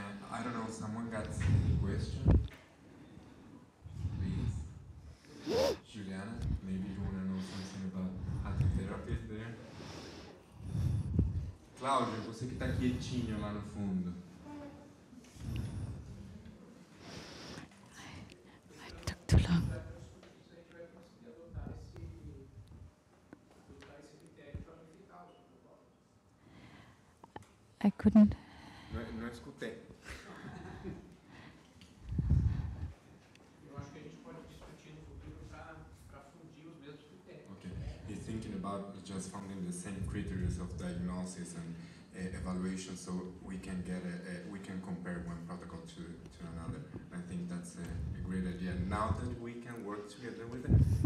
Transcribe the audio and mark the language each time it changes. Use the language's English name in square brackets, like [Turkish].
[English] I don't know, someone got any question? Please. Juliana, maybe you want to know something about antitherapy there? [Portuguese] Cláudio, você que está quietinho lá no fundo. [English] I took too long. I couldn't. [Portuguese] Não escutei. Eu acho que a gente pode discutir no futuro para fundir os mesmos critérios. [English] Okay. He's thinking about just finding the same criteria of diagnosis and evaluation, so we can get we can compare one protocol to another. I think that's a great idea. Now that we can work together with it.